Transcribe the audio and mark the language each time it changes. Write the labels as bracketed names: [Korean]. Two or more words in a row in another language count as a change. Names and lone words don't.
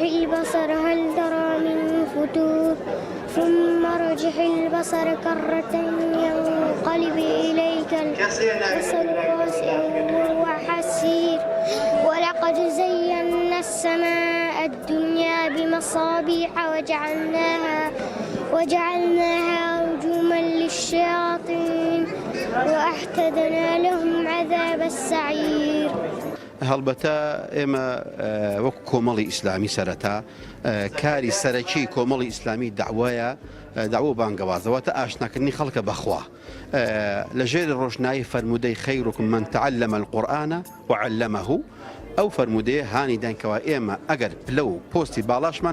[Arabic] البصر هل ترى من فتور ثم ارجح البصر كرتين ينقلب إليك البصر خاسئا وهو حسير ولقد زينا السماء الدنيا بمصابيح وجعلناها رجوما للشياطين وأعتدنا لهم عذاب السعير. [Central Kurdish] هەڵبەتە ئێمە وەکو کۆمەڵی ئیسلامی سەرەتا کاری سەرەکی کۆمەڵی ئیسلامی داوە بانگەوازەوەتە ئاشناکردنی خەڵکە بەخوا لەژێر ڕۆژنایی فەرمودەی خەیرکم [Arabic] من تعلم القورآن وعلمه [Central Kurdish] ئەو فەرمودەیە هانی دانکەوە ئێمە ئەگەر پلە و پۆستی باڵاشمان